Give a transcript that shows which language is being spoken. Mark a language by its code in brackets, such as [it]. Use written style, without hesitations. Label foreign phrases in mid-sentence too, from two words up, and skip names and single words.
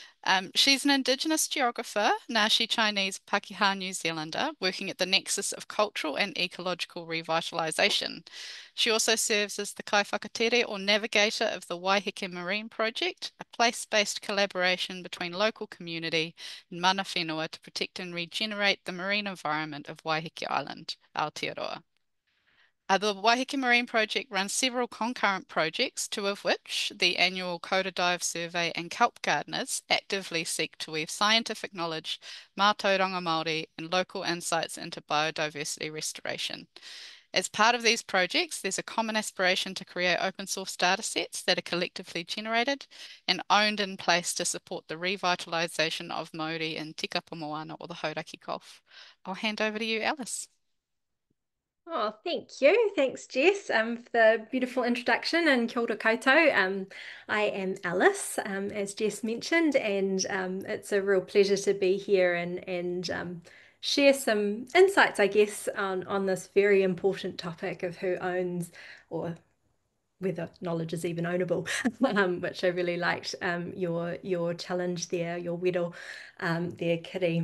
[en] She's an Indigenous geographer, Nashi Chinese Pakeha New Zealander, working at the nexus of cultural and ecological revitalisation. She also serves as the kaiwhakatere or navigator of the Waiheke Marine Project, a place-based collaboration between local community and [mi] mana whenua [en] to protect and regenerate the marine environment of Waiheke Island, Aotearoa. The Waiheke Marine Project runs several concurrent projects, two of which, the annual Coda Dive Survey and Kelp Gardeners, actively seek to weave scientific knowledge, [mi] mātauranga Māori, [en] and local insights into biodiversity restoration. As part of these projects, there's a common aspiration to create open source data sets that are collectively generated and owned in place to support the revitalisation of Māori in Te Kapa Moana or the Hauraki Gulf. I'll hand over to you, Alice. Oh, thank you. Thanks, Jess, for the beautiful introduction, and [mi] kia ora koutou. [en] I am Alice, as Jess mentioned, and it's a real pleasure to be here and share some insights, I guess, on this very important topic of who owns, or whether knowledge is even ownable, which I really liked your challenge there, your whittle there, Kitty.